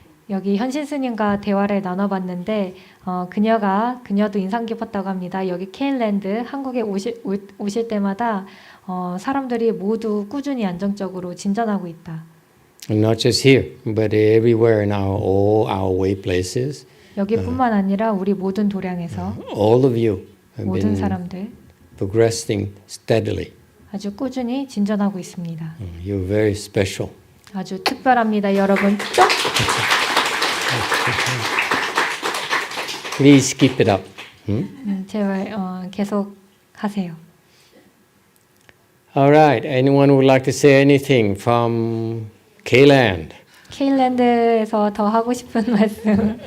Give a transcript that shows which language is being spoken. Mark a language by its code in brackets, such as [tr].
[ko] 여기 현신 스님과 대화를 나눠봤는데 그녀도 인상 깊었다고 합니다. 여기 케일랜드 한국에 오실 때마다 사람들이 모두 꾸준히 안정적으로 진전하고 있다. [en] And not just here, but everywhere in all our way places. [ko] 여기뿐만 아니라 우리 모든 도량에서 [en] all of you have [ko] 모든 [en] been [ko] 사람들 [en] progressing steadily. [ko] 아주 꾸준히 진전하고 있습니다. [en] You're very special. [ko] 아주 특별합니다, 여러분. [en] Please keep it up. [ko] 제발 계속 하세요. [en] All right. Anyone would like to say anything from K-Land? [ko] 케일랜드에서 더 하고 싶은 말씀.